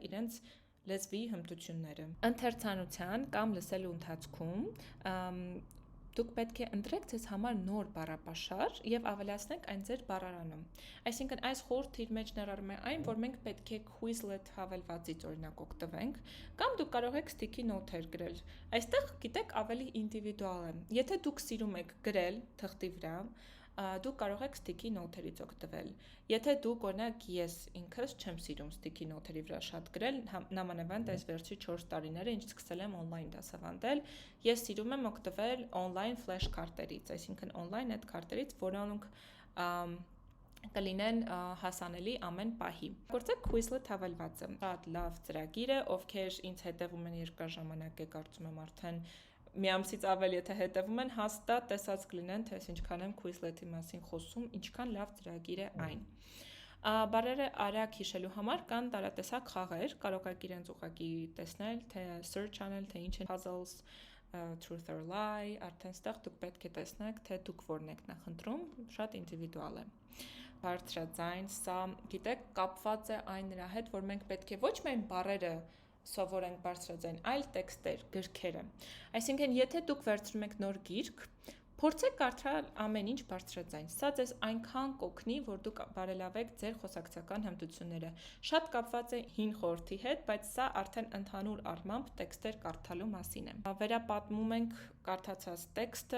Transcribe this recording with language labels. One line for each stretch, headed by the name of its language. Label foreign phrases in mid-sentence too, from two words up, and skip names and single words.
Armenian: իրենց լեզվի հմտությունները։ Ընթերցանության կամ լսելու ընթացքում դուք պետք է ընտրեք ձեզ համար նոր բառապաշար եւ ավելացնեք այն ձեր բառարանում։ Այսինքն այս խորհուրդը իր մեջ ներառում է այն, որ մենք պետք է Quizlet հավելվածից օրինակ օգտվենք, կամ դուք կարող եք
English: sticky note-եր
Armenian: գրել։ Այստեղ գիտեք ավելի ինդիվիդուալ է։ Եթե դուք սիրում եք գրել թղթի վրա, դուք կարող եք
English: sticky note-երից
Armenian: օգտվել։ Եթե դուք օրինակ ես ինքս չեմ սիրում
English: sticky note-երի
Armenian: վրա շատ գրել, նամանավանդ այս վերջի 4 տարիները ինչ սկսել եմ on-line դասավանդել, ես սիրում եմ օգտվել
English: on-line flash
Armenian: քարտերից, այսինքն on-line այդ քարտերից, որոնք կլինեն հասանելի ամեն պահի։ Գործեք Quizlet հավելվածը։ Շատ լավ ծրագիր է, ովքեր ինձ հետևում են երկար ժամանակ է, կարծում եմ արդեն մի ամսից ավել եթե հետևում են, հաստատ տեսած կլինեն, թե ես ինչքան եմ Quizlet-ի մասին խոսում, ինչքան լավ ծրագիր է այն։ Բառերը արագ հիշելու համար կան տարատեսակ խաղեր, կարող եք իրենց ուղղակի տեսնել, թե search անել, թե ինչ են
English: puzzles, truth or lie,
Armenian: արդեն ստեղ դուք պետք է տեսնեք, թե դուք որն եք նախընտրում, շատ ինդիվիդուալ է։ Բարձրաձայն, սա, գիտեք, կապված է այն նրա հետ, որ մենք պետք է ոչ միայն բառերը սովորենք բարձրաձայն, այլ տեքստեր, գրքերը։ Այսինքն, եթե դուք վերցնում եք նոր գիրք, փորձեք կարդալ ամեն ինչ բարձրաձայն։ Սա ձեզ այնքան կօգնի, որ դուք բարելավեք ձեր խոսակցական հմտությունները։ Շատ կապված է հին խորհրդի հետ, բայց սա արդեն ընդհանուր առմամբ տեքստեր կարդալու մասին է։ Վերապատմում ենք կարդացած տեքստը,